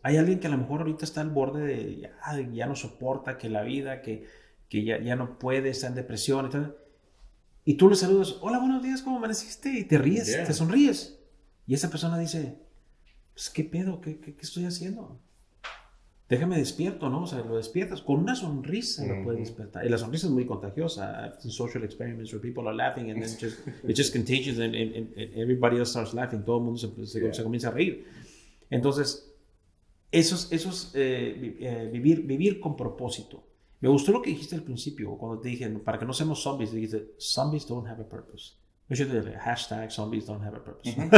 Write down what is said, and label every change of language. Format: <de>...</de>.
<es>Hay alguien que a lo mejor ahorita está al borde de ya no soporta que la vida, que ya no puede, está en depresión. Y tú le saludas, hola, buenos días, ¿cómo amaneciste? Y te ríes, te sonríes. Y esa persona dice, pues, ¿qué pedo? ¿Qué estoy haciendo? Déjame despierto, ¿no? O sea, lo despiertas. Con una sonrisa lo puedes despertar. Y la sonrisa es muy contagiosa.</es> <en>I've seen social experiments where people are laughing and then it's just contagious and everybody else starts laughing.</en> <es>Todo el mundo se comienza a reír. Entonces, vivir con propósito. Me gustó lo que dijiste al principio, cuando te dije, para que no seamos zombies, dijiste,</es> <en>zombies don't have a purpose. Yo should do hashtag zombies don't have a purpose.</en>